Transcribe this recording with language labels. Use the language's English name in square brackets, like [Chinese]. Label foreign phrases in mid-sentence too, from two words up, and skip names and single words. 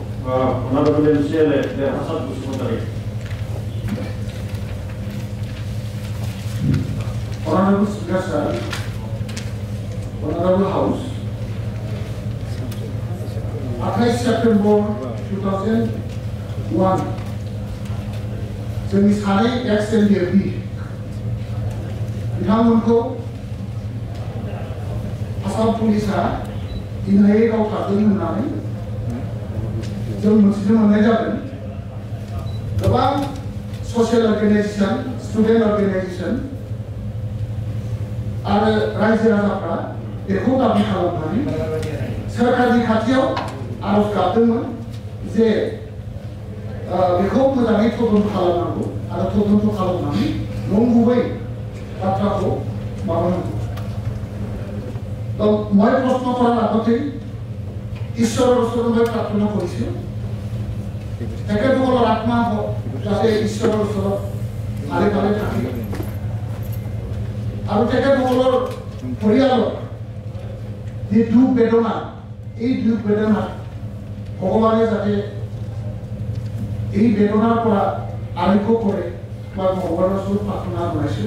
[English] Honorable MCLA, the Hasan Kusumotari. Honorable Speaker Sir, Honorable House, 28 September 2001, [Bodo] जोंनि सानै एक्स एलडिएफबि बिथांमोनखौ आसाम पुलिसा इनायै गावथारदों होननानै जों मिथिनो मोननाय जादों। गोबां [English] social organisation, student organisation [Bodo] आरो रायजो राजाफ्रा बेखौ दाबि खालामनानै सोरखारनि खाथियाव आरज गाबदोंमोन जे बेखौ मोजाङै तदन्त खालामनांगौ आरो तदन्त खालामनानै नंगुबै बाथ्राखौ माबानांगौ। [Assamese] তো মই প্ৰশ্ন কৰাৰ আগতে ঈশ্বৰৰ ওচৰত মই প্ৰাৰ্থনা কৰিছোঁ তেখেতসকলৰ আত্মা যাতে ঈশ্বৰৰ ওচৰত ভালে ভালে থাকে আৰু তেখেতসকলৰ পৰিয়ালৰ যি দুখ বেদনা এই দুখ বেদনা ভগৱানে যাতে এই বেদনাৰ পৰা আৰোগ্য কৰে বা ভগৱানৰ ওচৰত প্ৰাৰ্থনা জনাইছোঁ।